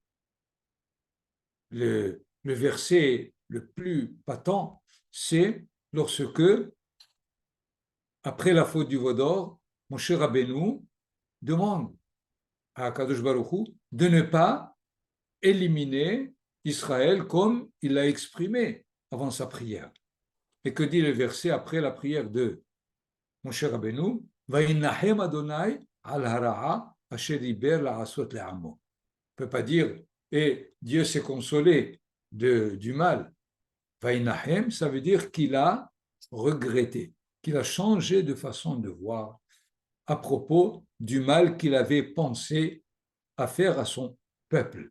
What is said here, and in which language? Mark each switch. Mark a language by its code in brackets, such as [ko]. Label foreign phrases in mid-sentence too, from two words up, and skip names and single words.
[fr] Le verset le plus patent, c'est lorsque, après la faute du veau d'or, Moshe Rabbeinu demande à Kadosh Baruch Hu de ne pas éliminer Israël comme il l'a exprimé avant sa prière. Et que dit le verset après la prière de Moshe Rabbeinu? [he] וינחם ה' על הרעה אשר דבר לעשות לעמו. [fr] On ne peut pas dire et Dieu s'est consolé du mal. Vaïnahem, ça veut dire qu'il a regretté, qu'il a changé de façon de voir à propos du mal qu'il avait pensé à faire à son peuple.